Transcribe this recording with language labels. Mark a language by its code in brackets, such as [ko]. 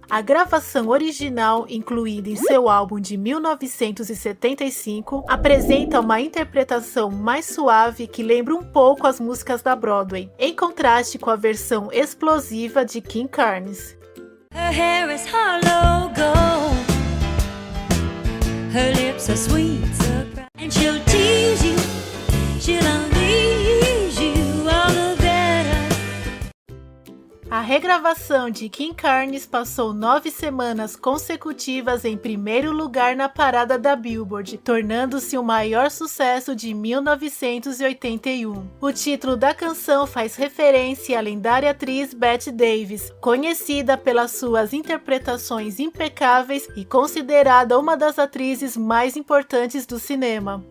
[pt] A gravação original, incluída em seu álbum de 1975, apresenta uma interpretação mais suave que lembra um pouco as músicas da Broadway, em contraste com a versão explosiva de Kim Carnes. [en] Her hair is hollow gold. Her lips are sweet, and she'll tease you. She'll unleash you all the better. [pt] A regravação de Kim Carnes passou 9 semanas consecutivas em primeiro lugar na parada da Billboard, tornando-se o maior sucesso de 1981. O título da canção faz referência à lendária atriz Bette Davis, conhecida pelas suas interpretações impecáveis e considerada uma das atrizes mais importantes do cinema.